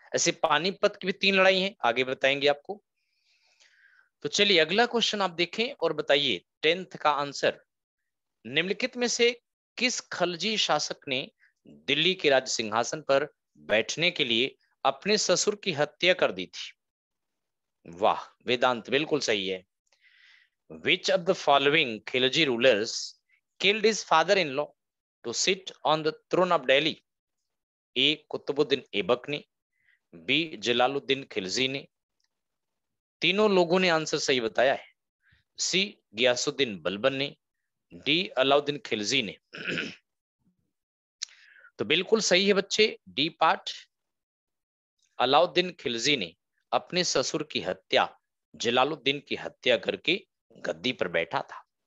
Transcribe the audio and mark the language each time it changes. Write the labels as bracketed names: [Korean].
[Hindi] ऐसे पानीपत की भी 3 लड़ाई हैं, आगे बताएंगे आपको। तो चलिए अगला क्वेश्चन आप देखें और बताइए 10th का आंसर। निम्नलिखित में से किस खलजी शासक ने दिल्ली के राज सिंहासन पर बैठने के लिए अपने ससुर की हत्या कर दी थी? वाह वेदांत, बिल्कुल सही है। [English] Which of the following Khilji rulers killed his father-in-law to sit on the throne of Delhi? [Hindi] ए कुतुबुद्दीन ऐबक ने, बी जलालुद्दीन खिलजी ने। तीनों लोगों ने आंसर सही बताया है। सी गियासुद्दीन बलबन ने, डी अलाउद्दीन खिलजी ने। तो बिल्कुल सही है बच्चे, डी पार्ट। अलाउद्दीन खिलजी ने अपने ससुर की हत्या, जलालुद्दीन की हत्या करके गद्दी पर बैठा था।